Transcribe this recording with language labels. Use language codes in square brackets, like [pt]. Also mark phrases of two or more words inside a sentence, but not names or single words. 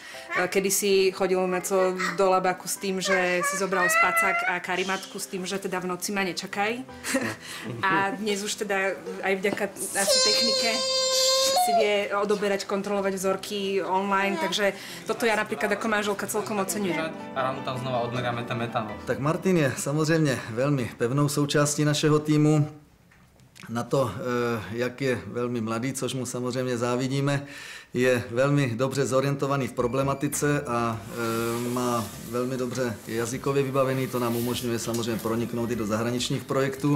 [sk] Kedysi chodil Maco do Labaku s tým, že si zobral spacák a karimatku s tým, že teda v noci ma nečakaj. A dnes už teda aj vďaka asi technike si vie odoberať, kontrolovať vzorky online, takže toto ja napríklad ako manželka celkom oceňujem. A ráno tam znova odmeriame ten metanol. [cs] Tak Martin je samozřejmě velmi pevnou součástí našeho týmu. Na to, jak je velmi mladý, což mu samozřejmě závidíme, je velmi dobře zorientovaný v problematice a má velmi dobře jazykově vybavený, to nám umožňuje samozřejmě proniknout i do zahraničních projektů.